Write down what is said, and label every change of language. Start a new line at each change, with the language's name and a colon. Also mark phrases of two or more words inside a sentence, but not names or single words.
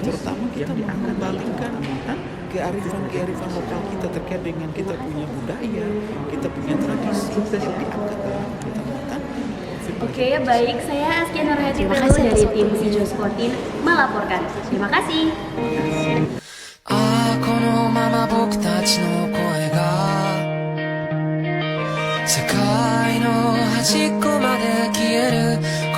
Indonesian: Terutama kita yang diangkat mengembalikan dalam kearifan lokal kita terkait dengan kita punya budaya, kita punya tradisi yang diangkat dalam kegiatan. Oke, baik. Saya Askia Nurhati dari tim Sijo Sportin melaporkan. Terima kasih.
Japanese: ああこのまま僕たちの声が世界の端っこまで消える